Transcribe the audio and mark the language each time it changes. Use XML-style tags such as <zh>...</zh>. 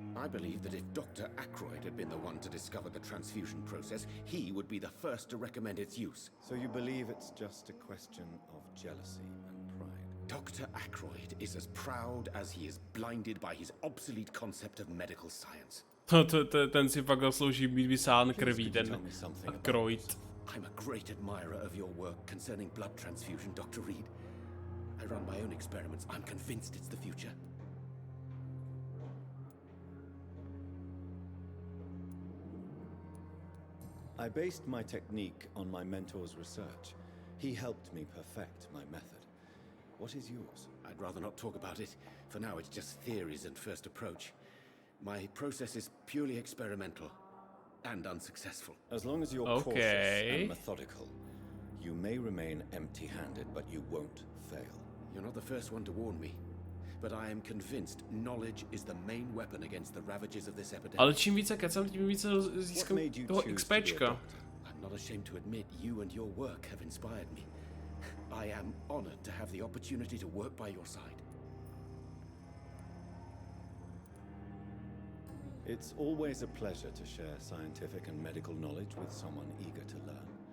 <en>I believe that if Dr. Ackroyd had been the one to discover the transfusion process, he would be the first to recommend its use. So you believe it's just a question of jealousy and pride? Dr. Ackroyd is as proud as he is blinded by his obsolete concept of medical science.</en> <cs>Ten si fakt zaslouží být vysán krví, ten Ackroyd.</cs> <en>I'm a great admirer of your work concerning blood transfusion, Dr. Reed. I run my own experiments. I'm convinced it's the future. I based my technique on my mentor's research. He helped me perfect my method. What is yours? I'd rather not talk about it. For now, it's just theories and first approach. My process is purely experimental and unsuccessful. As long as you're cautious and methodical, you may remain empty-handed, but you won't fail. You're not the first one to warn me, but I am convinced knowledge is the main weapon against the ravages of this epidemic.</en> <cs>Ale čím více kecám, tím více získám toho XPčka.</cs> <en>I'm not ashamed to admit you and your work have inspired me. I am honored to have the opportunity to work by your side. It's always a pleasure to share scientific and medical knowledge with someone eager to learn.</en>